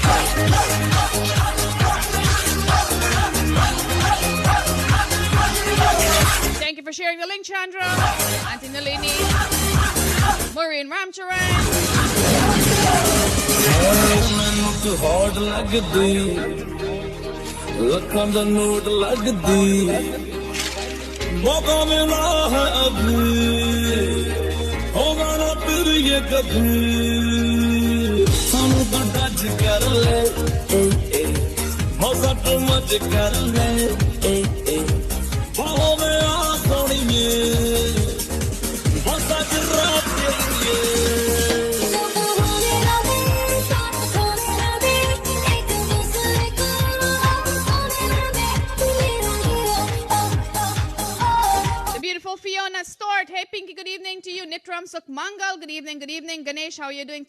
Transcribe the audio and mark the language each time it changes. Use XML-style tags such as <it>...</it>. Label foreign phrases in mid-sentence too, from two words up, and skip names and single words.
<en>Thank you for sharing the link, Chandra. Auntie Nalini. Maureen Ramcharan.</en> <pa>hard ਲਗਦੀ ਲੱਖਾਂ ਦਾ note ਲਗਦੀ</pa> <hi>मौका मिला है अभी होगा ना फिर ये कभी</hi> <pa>ਸਾਨੂੰ ਦਾ touch ਕਰ ਲੈ ਵੇਟ ਕਰ ਲੈ ਬਾਹੋਂ ਮੈਂ ਆ ਸੋਣੀਏ ਬਸ ਅੱਜ ਰਾਤ ਤੇਰੀ</pa> <en>Beautiful Fiona Stort. Hey, Pinky, good evening to you. Nitram Sukmangal, good evening, good evening. Ganesh, how are you doing?</en>